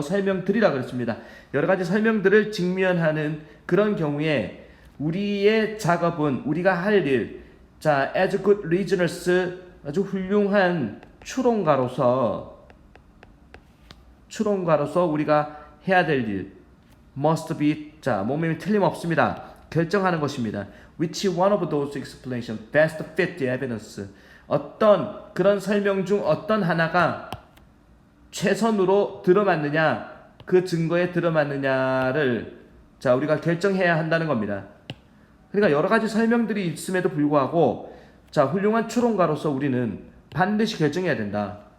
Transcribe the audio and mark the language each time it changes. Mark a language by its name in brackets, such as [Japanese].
[Korean] 설명들이라 그랬습니다. 여러 가지 설명들을 직면하는 그런 경우에 우리의 작업은 우리가 할 일, 자, [English] as good reasoners [Korean] 아주 훌륭한 추론가로서 우리가 해야 될 일, must be 자, 몸이 틀림없습니다. 결정하는 것입니다. [English] Which one of those explanations best fit the evidence? [Korean] 어떤 그런 설명 중 어떤 하나가 최선으로 들어맞느냐, 그 증거에 들어맞느냐를 자, 우리가 결정해야 한다는 겁니다. 그러니까 여러 가지 설명들이 있음에도 불구하고 자, 훌륭한 추론가로서 우리는 반드시 결정해야 된다.